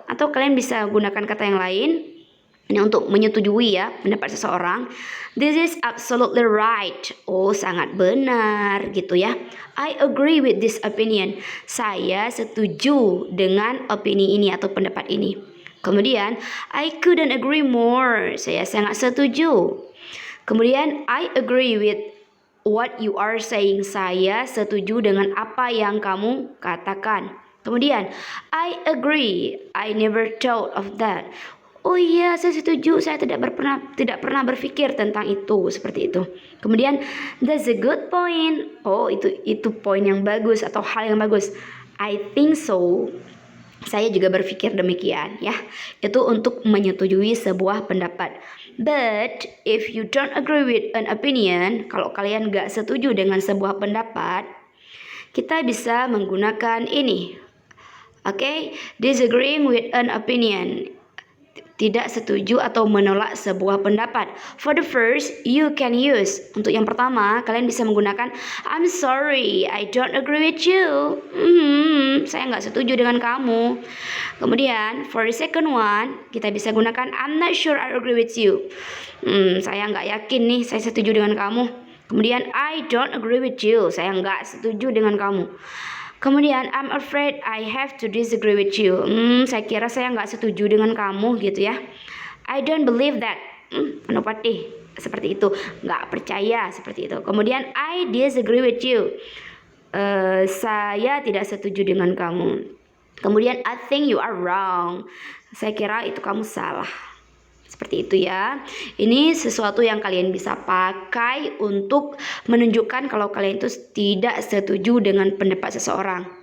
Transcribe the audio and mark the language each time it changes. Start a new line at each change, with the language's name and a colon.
Indonesian: Atau kalian bisa gunakan kata yang lain ini untuk menyetujui ya pendapat seseorang.
English: This is absolutely right. Oh,
Indonesian: sangat benar gitu ya.
English: I agree with this opinion.
Indonesian: Saya setuju dengan opini ini atau pendapat ini. Kemudian,
English: I couldn't agree more.
Indonesian: Saya sangat setuju.
English: Kemudian, I agree with what you are saying.
Indonesian: Saya setuju dengan apa yang kamu katakan.
English: Kemudian, I agree. I never thought of that.
Indonesian: Oh iya, saya setuju. Saya tidak pernah berpikir tentang itu, seperti itu.
English: Kemudian, that's a good point.
Indonesian: Oh, itu poin yang bagus atau hal yang bagus.
English: I think so.
Indonesian: Saya juga berpikir demikian ya. Itu untuk menyetujui sebuah pendapat.
English: But if you don't agree with an opinion,
Indonesian: kalau kalian gak setuju dengan sebuah pendapat, kita bisa menggunakan ini.
English: Okay, disagreeing with an opinion.
Indonesian: Tidak setuju atau menolak sebuah pendapat.
English: For the first, you can use.
Indonesian: Untuk yang pertama, kalian bisa menggunakan
English: I'm sorry, I don't agree with you.
Indonesian: Saya nggak setuju dengan kamu.
English: Kemudian, for the second one,
Indonesian: kita bisa gunakan
English: I'm not sure I agree with you.
Indonesian: Saya nggak yakin nih, saya setuju dengan kamu.
English: Kemudian, I don't agree with you.
Indonesian: Saya nggak setuju dengan kamu.
English: Kemudian, I'm afraid I have to disagree with you.
Indonesian: Saya kira saya nggak setuju dengan kamu gitu ya.
English: I don't believe that.
Indonesian: Anupati seperti itu, nggak percaya seperti itu.
English: Kemudian, I disagree with you.
Indonesian: Saya tidak setuju dengan kamu.
English: Kemudian, I think you are wrong.
Indonesian: Saya kira itu kamu salah. Seperti itu ya. Ini sesuatu yang kalian bisa pakai untuk menunjukkan kalau kalian itu tidak setuju dengan pendapat seseorang.